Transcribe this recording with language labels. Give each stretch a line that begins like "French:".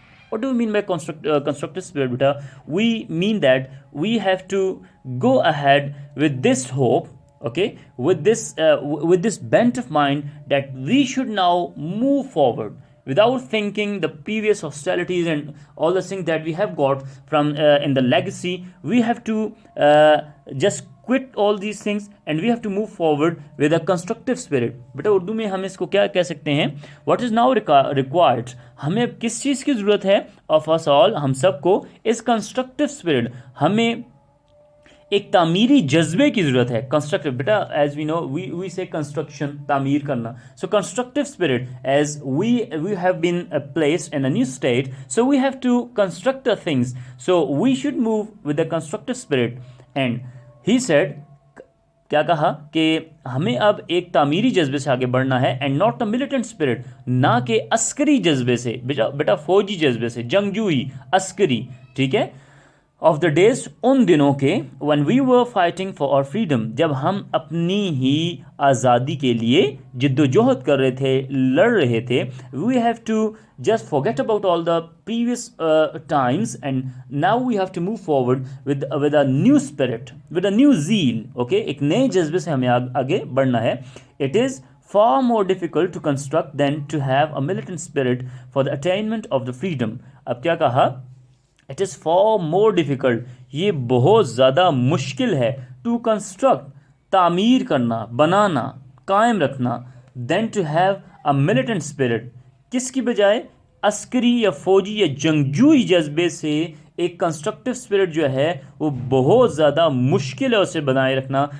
English: What do we mean by constructive spirit, beta? We mean that we have to go ahead with this hope, okay, with this bent of mind, that we should now move forward without thinking the previous hostilities and all the things that we have got from in the legacy. We have to just quit all these things, and we have to move forward with a constructive spirit.
Urdu: بیٹا اردو میں ہم اس کو کیا کہہ سکتے ہیں,
English: what is now required,
Urdu: ہمیں اب کس چیز کی ضرورت ہے,
English: of us all,
Urdu: ہم سب کو,
English: is constructive spirit,
Urdu: ہمیں ایک تعمیری جذبے کی ضرورت ہے.
English: constructive,
Urdu: بیٹا
English: as we know, we say construction,
Urdu: تعمیر کرنا.
English: So constructive spirit, as we have been placed in a new state, so we have to construct the things, so we should move with a constructive spirit. And he said,
Urdu: کیا کہا, کہ ہمیں اب ایک تعمیری جذبے سے آگے بڑھنا ہے,
English: and not a militant spirit,
Urdu: نہ کہ عسکری جذبے سے, بیٹا فوجی جذبے سے, جنگجوئی, عسکری, ٹھیک ہے,
English: of the days,
Urdu: ان دنوں کے,
English: when we were fighting for our freedom,
Urdu: جب ہم اپنی ہی آزادی کے لیے جد و جہد کر رہے تھے, لڑ رہے تھے.
English: we have to just forget about all the previous times, and now we have to move forward with a new spirit, with a new zeal.
Urdu: okay, ایک نئے جذبے سے ہمیں آگے بڑھنا ہے.
English: it is far more difficult to construct than to have a militant spirit for the attainment of the freedom.
Urdu: اب کیا کہا,
English: it is far more difficult,
Urdu: یہ بہت زیادہ مشکل ہے,
English: to construct,
Urdu: تعمیر کرنا, بنانا, قائم رکھنا,
English: than to have a militant spirit,
Urdu: کس کی بجائے, عسکری یا فوجی یا جنگجوئی جذبے سے ایک کنسٹرکٹیو اسپرٹ جو ہے وہ بہت زیادہ مشکل ہے اسے بنائے رکھنا.